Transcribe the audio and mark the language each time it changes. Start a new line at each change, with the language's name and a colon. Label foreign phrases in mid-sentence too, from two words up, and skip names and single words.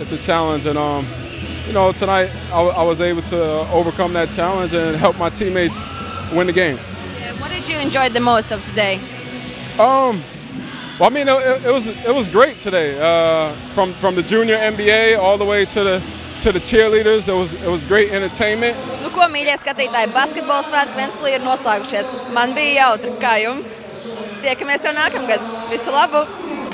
English: it's a challenge, and you know, tonight I was able to overcome that challenge and help my teammates win the game. Yeah, what did you enjoy the most of today? Well, I mean, it was great today. From the junior NBA all the way to the cheerleaders, it was great entertainment.
Latvian: Nu, ko, mīļie skatītāji, basketbola svētki Ventspilī ir noslēgušies. Man bija jautri. Kā jums? Tiekamies jau nākamgad. Visu labu!